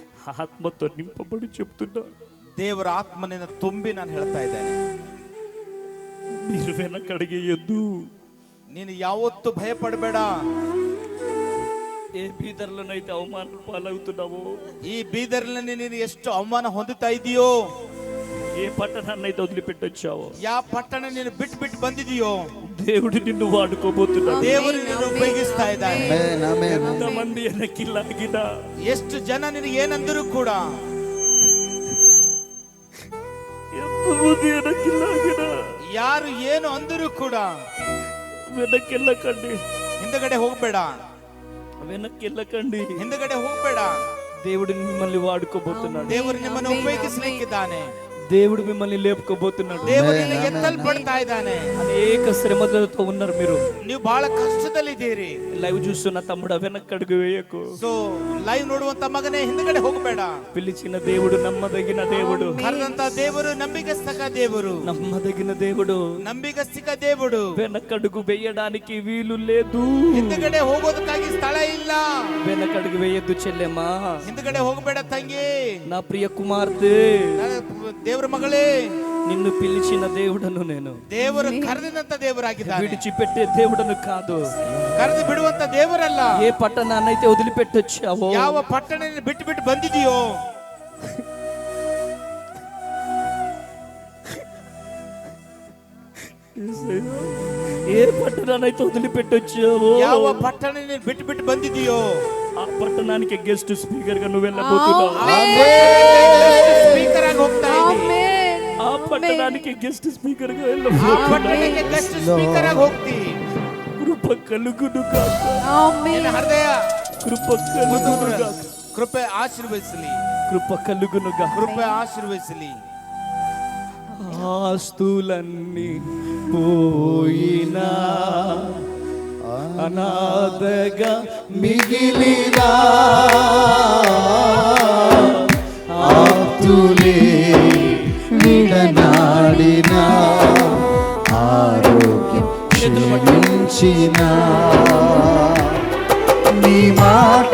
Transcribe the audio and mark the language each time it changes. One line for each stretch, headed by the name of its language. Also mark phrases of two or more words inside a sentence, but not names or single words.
Telugu: ಆತ್ಮతో నింపబడి చెప్తున్నా,
Kannada: ದೇವರ ಆತ್ಮನಿಂದ ತುಂಬಿ ನಾನು ಹೇಳ್ತಾ ಇದ್ದೇನೆ,
Telugu: మీరు వెనకడిగేయొద్దు.
Kannada: ನೀನು ಯಾವತ್ತೂ ಭಯ ಪಡಬೇಡ.
Telugu: ఏ బీదర్లోనైతే అవమానం పాలవుతున్నావో,
Kannada: ಈ ಬೀದರ್ನಲ್ಲಿ ನೀನು ಎಷ್ಟು ಅವಮಾನ ಹೊಂದುತ್ತಾ ಇದೆಯೋ,
Telugu: ఏ పట్టణాన్నైతే వదిలిపెట్టొచ్చావో,
Kannada: ಯಾವ ಪಟ್ಟಣ ನೀನು ಬಿಟ್ಟು ಬಿಟ್ಟು ಬಂದಿದೆಯೋ,
Telugu: దేవుడు నిన్ను వాడుకోబోతున్నాడు.
Kannada: ದೇವರು ನಿನ್ನನ್ನು ಉಪಯೋಗಿಸ್ತಾ ಇದ್ದಾನೆ.
Telugu: ఎంతమంది వెనక్కి లాగినా,
Kannada: ಎಷ್ಟು ಜನ ನಿನಗೆ ಏನಂದರೂ ಕೂಡ,
Telugu: ఎంతమంది వెనక్కి లాగినా
Kannada: ಯಾರು ಏನು ಅಂದರೂ ಕೂಡ
Telugu: వెనక్కి వెళ్ళకండి,
Kannada: ಹಿಂದಗಡೆ ಹೋಗ್ಬೇಡ,
Telugu: వెనక్కి వెళ్ళకండి.
Kannada: ಹಿಂದಗಡೆ ಹೋಗ್ಬೇಡ.
Telugu: దేవుడు మిమ్మల్ని వాడుకోబోతున్నాడు.
Kannada: ದೇವರು ನಿಮ್ಮನ್ನು ಉಪಯೋಗಿಸಲಿಕ್ಕಿದ್ದಾನೆ.
Telugu: దేవుడు మిమ్మల్ని లేపుకోబోతున్నాడు.
Kannada: ದೇವರು ನಿನಗೆ ಎತ್ತಲ್ಪಡ್ತಾ ಇದ್ದಾನೆ.
Telugu: అనేక శ్రమలతో ఉన్నారు మీరు.
Kannada: ನೀವು ಬಹಳ ಕಷ್ಟದಲ್ಲಿದ್ದೀರಿ.
Telugu: లైవ్ చూస్తున్న తమ్ముడు వెనక్కడుగు వేయకు.
Kannada: ಸೊ ಲೈವ್ ನೋಡುವಂತ ಮಗನೇ ಹಿಂದಗಡೆ ಹೋಗಬೇಡ.
Telugu: పిలిచిన దేవుడు నమ్మదగిన దేవుడు,
Kannada: ಕರೆದಂತ ದೇವರು ನಂಬಿಗಸ್ತಕ ದೇವರು,
Telugu: నమ్మదగిన దేవుడు,
Kannada: ನಂಬಿಗಸ್ತಿಕ ದೇವರು.
Telugu: వెనకడుగు వేయడానికి వీలు లేదు.
Kannada: ಹಿಂದಗಡೆ ಹೋಗೋದಕ್ಕಾಗಿ ಸ್ಥಳ ಇಲ್ಲ.
Telugu: వెనకడుగు వేయద్దు చెల్లెమ్మా,
Kannada: ಹಿಂದಗಡೆ ಹೋಗಬೇಡ ತಂಗಿ,
Telugu: నా ప్రియ కుమార్తె,
Kannada: ದೇವರ ಮಗಳೇ.
Telugu: నిన్ను పిలిచిన దేవుడను నేను,
Kannada: ದೇವರು ಕರೆದಂತ ದೇವರಾಗಿದ್ದಾನೆ,
Telugu: విడిచిపెట్టే దేవుడను కాదు.
Kannada: ಕರೆದು ಬಿಡುವಂತ ದೇವರಲ್ಲ.
Telugu: ఏ పట్టణాన్నైతే వదిలిపెట్టొచ్చావో,
Kannada: ಯಾವ ಪಟ್ಟಣ ಬಿಟ್ಟು ಬಿಟ್ಟು ಬಂದಿದೆಯೋ,
Telugu: ఏ పట్టణాన్నైతే వదిలిపెట్టొచ్చావో,
Kannada: ಯಾವ ಪಟ್ಟಣ ಬಿಟ್ಟು ಬಿಟ್ಟು ಬಂದಿದೆಯೋ,
Telugu: ఆ పట్టణానికి
English: guest speaker
Telugu: గా నువ్వు వెళ్ళబోతున్నావు.
Kannada: ಸ್ಪೀಕರ್ ಆಗಿ ಹೋಗ್ತಾ ಇದ್ದೀನಿ.
Telugu: ఆ పట్టణానికి
English: guest speaker
Telugu: గా
Kannada: ಆ
Telugu: వెళ్ళబోతున్నావు.
Kannada: ಪಟ್ಟಣಕ್ಕೆ
English: guest speaker
Kannada: ಆಗಿ ಹೋಗ್ತಿ.
Telugu: కృప కలుగును గాక,
Kannada: ನಿನ್ನ ಹೃದಯ
Telugu: కృప కలుగును గాక,
Kannada: ಕೃಪೆ ಆಶೀರ್ವದಿಸಲಿ,
Telugu: కృప కలుగును గాక.
Kannada: ಕೃಪೆ ಆಶೀರ್ವದಿಸಲಿ.
Telugu: ఆస్తులన్నీ పోయినా, అనాథగా మిగిలినా ఆప్తులే విడనాడినా ఆరోగ్యం క్షీణించినా నీ మాట